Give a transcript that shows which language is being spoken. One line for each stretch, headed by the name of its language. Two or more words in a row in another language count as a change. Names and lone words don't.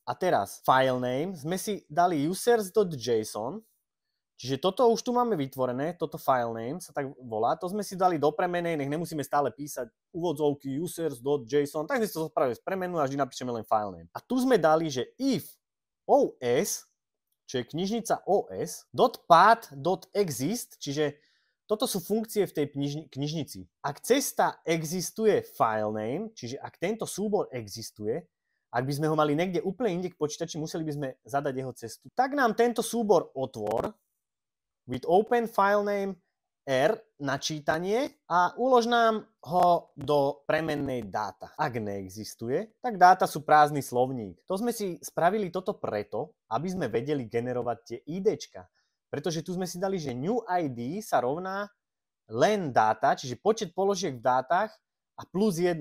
Slovak: A teraz
English: file name
Slovak: sme si dali users.json, čiže toto už tu máme vytvorené, toto
English: file name
Slovak: sa tak volá, to sme si dali do premenej, nech nemusíme stále písať úvodzovky users.json, tak sme si to spravili z premenu a vždy napíšeme len
English: file name.
Slovak: A tu sme dali, že
English: if os,
Slovak: čo je knižnica os, .path.exist, čiže toto sú funkcie v tej knižnici. Ak cesta existuje
English: file name,
Slovak: čiže ak tento súbor existuje, ak by sme ho mali niekde úplne inde k počítači, museli by sme zadať jeho cestu, tak nám tento súbor otvor
English: with open file name R
Slovak: na čítanie a ulož nám ho do premennej dáta. Ak neexistuje, tak dáta sú prázdny slovník. To sme si spravili toto preto, aby sme vedeli generovať tie IDčka. Pretože tu sme si dali, že
English: new ID
Slovak: sa rovná len dáta, čiže počet položiek v dátach a plus 1.